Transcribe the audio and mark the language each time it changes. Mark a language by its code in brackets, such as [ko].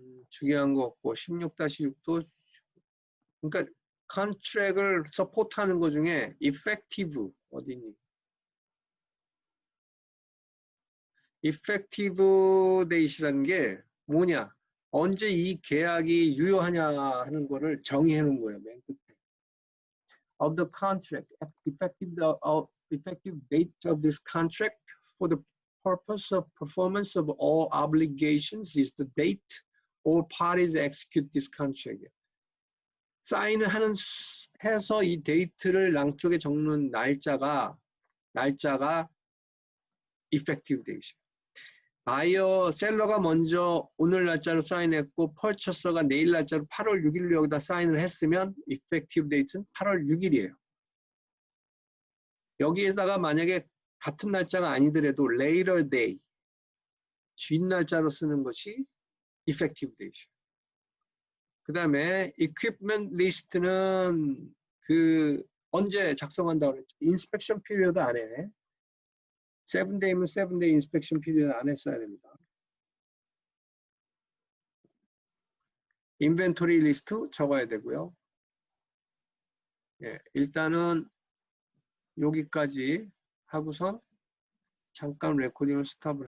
[ko] 중요한 거 없고 16-6도 그러니까 컨트랙을 서포트하는 것 중에 effective 어디니? effective date이라는 게 뭐냐? 언제 이 계약이 유효하냐 하는 거를 정의해 놓은 거예요. 맨 끝에. [en] Of the contract, effective date of this contract for the purpose of performance of all obligations is the date all parties execute this contract. [ko] 사인을 해서 이 데이트를 양쪽에 적는 날짜가 effective date. 바이어 셀러가 먼저 오늘 날짜로 사인했고 펄처서가 내일 날짜로 8월 6일로 여기다 사인을 했으면 effective date는 8월 6일이에요. 여기에다가 만약에 같은 날짜가 아니더라도 later day 뒷 날짜로 쓰는 것이 effective date. 그 다음에 equipment list는 그 언제 작성한다고 그랬죠? inspection period 안에 7day면 7day inspection period 안에 써야 됩니다. 인벤토리 리스트 적어야 되고요. 예, 일단은 여기까지 하고선 잠깐 레코딩을 스탑을